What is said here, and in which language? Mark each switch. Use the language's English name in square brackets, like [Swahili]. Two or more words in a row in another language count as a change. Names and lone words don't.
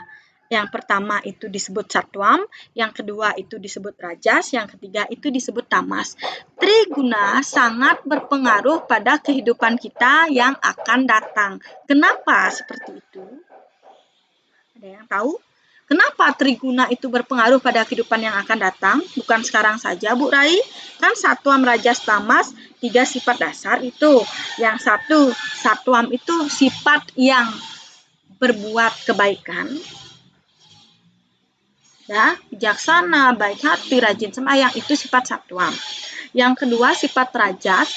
[Indonesian] Yang pertama itu disebut satwam, yang kedua itu disebut rajas, yang ketiga itu disebut tamas. Triguna sangat berpengaruh pada kehidupan kita yang akan datang. Kenapa seperti itu? Ada yang tahu? Kenapa triguna itu berpengaruh pada kehidupan yang akan datang? Bukan sekarang saja, Bu Rai. Kan satwam, rajas, tamas, 3 sifat dasar itu. Yang satu, satwam itu sifat yang berbuat kebaikan. Ya, bijaksana, baik hati, rajin sembahyang, itu sifat satwam. Yang kedua, sifat rajas.